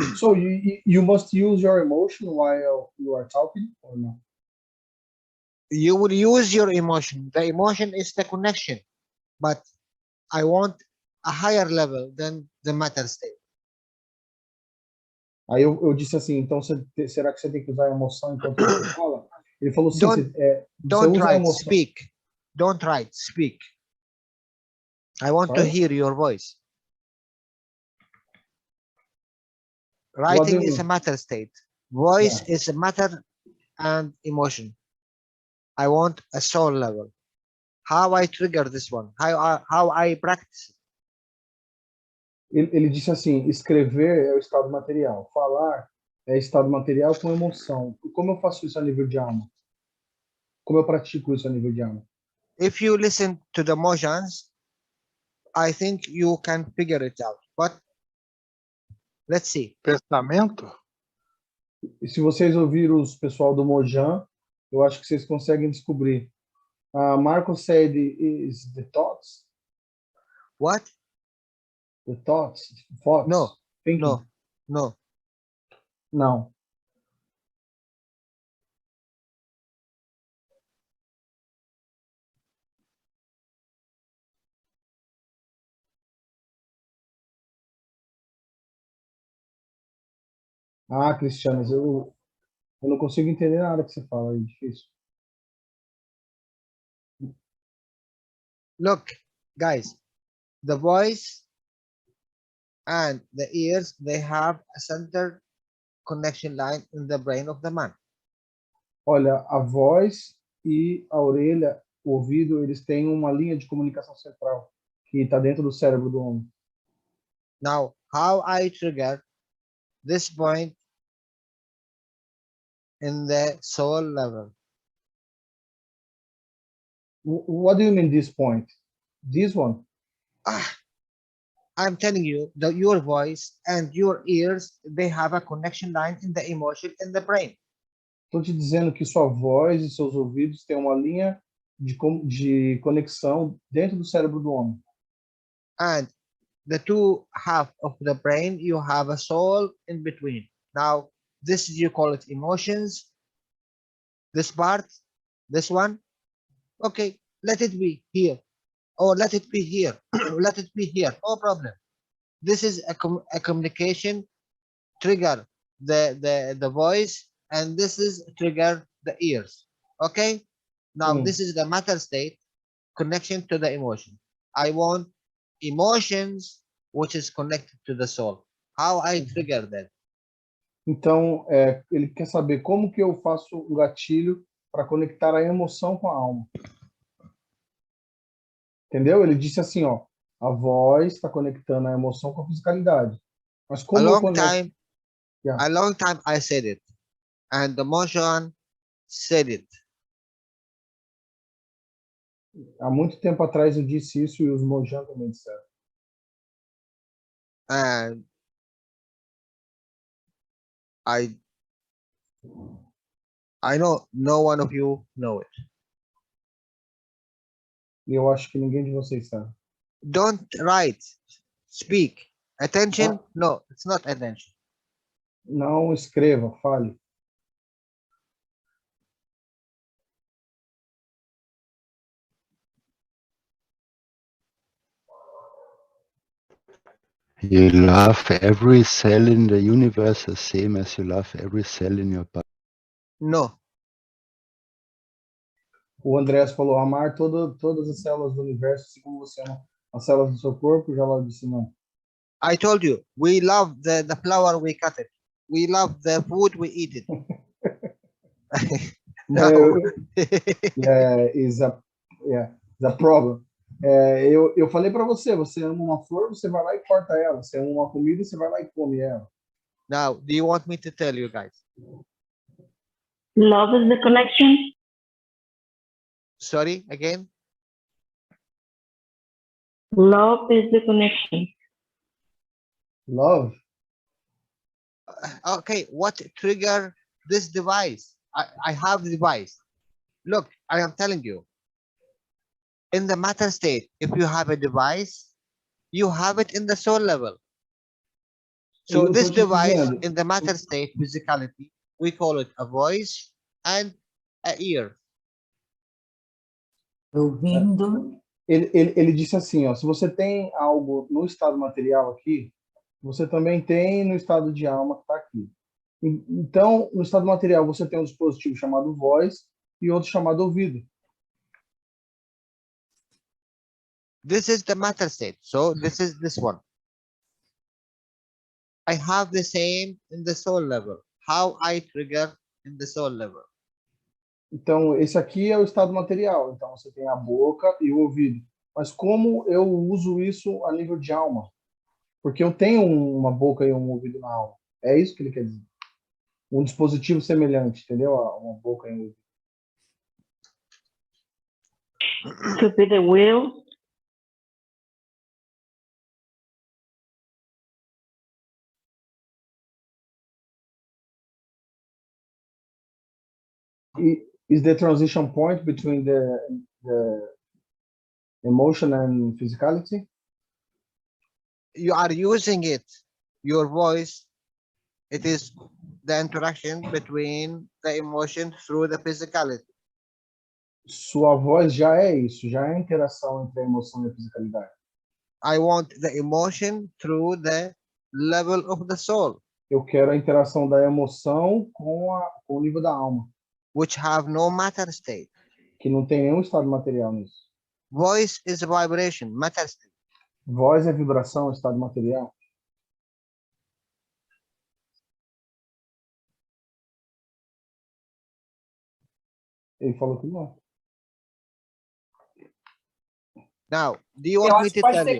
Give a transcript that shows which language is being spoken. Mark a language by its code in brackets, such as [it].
[en] So you must use your emotion while you are talking, or not? You would use your emotion. The emotion is the connection, but I want a higher level than the matter state. [pt] Aí eu disse assim, então será que você tem que usar a emoção enquanto você fala? Ele falou assim, [en] don't write, speak. Don't write, speak. I want to hear your voice. Writing is a matter state. Voice is a matter and emotion. I want a soul level. How I trigger this one? How I practice? [pt] Ele disse assim, escrever é o estado material, falar é estado material com emoção. E como eu faço isso a nível de alma? Como eu pratico isso a nível de alma? [en] If you listen to the motions, I think you can figure it out. But let's see. [pt] Pensamento? E se vocês ouviram os pessoal do Mojang, eu acho que vocês conseguem descobrir. [en] Marco said is the thoughts, What? the thoughts, thoughts, No, thinking. no. [pt] Não. Cristiano, eu não consigo entender nada que você fala, é difícil. [en] Look, guys, the voice and the ears, they have a center connection line in the brain of the man. [pt] Olha, a voz e a orelha, o ouvido, eles têm uma linha de comunicação central que está dentro do cérebro do homem. [en] Now, how I trigger this point in the soul level? What do you mean this point? This one? I'm telling you that your voice and your ears, they have a connection line in the emotion in the brain. [pt] Estou te dizendo que sua voz e seus ouvidos têm uma linha de conexão dentro do cérebro do homem. [en] And the two half of the brain, you have a soul in between. Now, this you call it emotions. This part, this one, okay, let it be here, or let it be here, let it be here, no problem. This is a communication trigger the voice, and this is trigger the ears. Okay, now this is the matter state connection to the emotion. I want emotions which is connected to the soul. How I trigger that? [pt] Então, ele quer saber como que eu faço um gatilho para conectar a emoção com a alma. Entendeu? Ele disse assim, ó, a voz está conectando a emoção com a fisicalidade. Mas como eu conecto? [en] A long time I said it, and the motion said it. [pt] Há muito tempo atrás eu disse isso e os Mojang também disseram. [en] And I know no one of you know it. [pt] E eu acho que ninguém de vocês sabe. [en] Don't write, speak. Attention? No, it's not attention. [pt] Não escreva, fale. [en] You love every cell in the universe the same as you love every cell in your body. No. [pt] O Andrés falou, amar todas as células do universo, assim como você ama as células do seu corpo. Jalal disse não. [en] I told you, we love the flower, we cut it. We love the food, we eat it. No. Is a problem. [pt] Eu falei para você, você ama uma flor, você vai lá e corta ela. Você ama uma comida, você vai lá e come ela. [en] Now, do you want me to tell you guys? Love is the connection. Sorry, again? Love is the connection. Love? Okay, what trigger this device? I have the device. Look, I am telling you. In the matter state, if you have a device, you have it in the soul level. So this device in the matter state, physicality, we call it a voice and a ear. [pt] Ouvindo. Ele disse assim, ó, se você tem algo no estado material aqui, você também tem no estado de alma que está aqui. Então, no estado material, você tem um dispositivo chamado voz e outro chamado ouvido. [en] This is the matter state. So this is this one. I have the same in the soul level. How I trigger in the soul level. [pt] Então, esse aqui é o estado material. Então, você tem a boca e o ouvido. Mas como eu uso isso a nível de alma? Porque eu tenho uma boca e um ouvido na alma. É isso que ele quer dizer. Um dispositivo semelhante, entendeu? Uma boca e um ouvido. [en] Could be the will. Is the transition point between the emotion and physicality? You are using it, your voice. It is the interaction between the emotion through the physicality. [pt] Sua voz já é isso, já é a interação entre a emoção e a fisicalidade. [en] I want the emotion through the level of the soul, [pt] Eu quero a interação da emoção com o nível da alma, [en] which have no matter state. [pt] que não tem nenhum estado material nisso. [en] Voice is vibration, matter state. [pt] Voz é vibração, estado material. Ele falou que não. [en] Now, do you [pt] Eu [en] want me [pt] acho que [en] to [pt] pode [en] tell [pt] ser [en] you?